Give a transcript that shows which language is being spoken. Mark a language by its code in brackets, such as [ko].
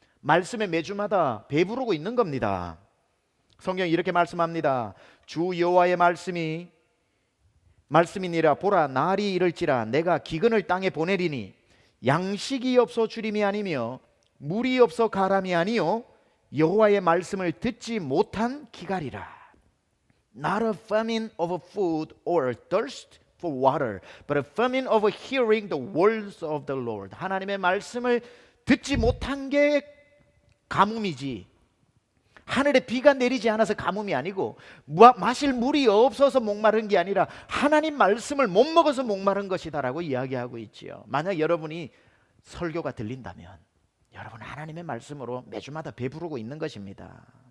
[ko] 말씀에 매주마다 배부르고 있는 겁니다. 성경이 이렇게 말씀합니다. 주 여호와의 말씀이니라. 보라 날이 이를지라 내가 기근을 땅에 보내리니 양식이 없어 주림이 아니며 물이 없어 가람이 아니요 여호와의 말씀을 듣지 못한 기갈이라. [en] Not a famine of food or a thirst for water, but a famine of hearing the words of the Lord. [ko] 하나님의 말씀을 듣지 못한 게 가뭄이지, 하늘에 비가 내리지 않아서 가뭄이 아니고 마실 물이 없어서 목마른 게 아니라 하나님 말씀을 못 먹어서 목마른 것이다라고 이야기하고 있지요. 만약 여러분이 설교가 들린다면 여러분 하나님의 말씀으로 매주마다 배부르고 있는 것입니다.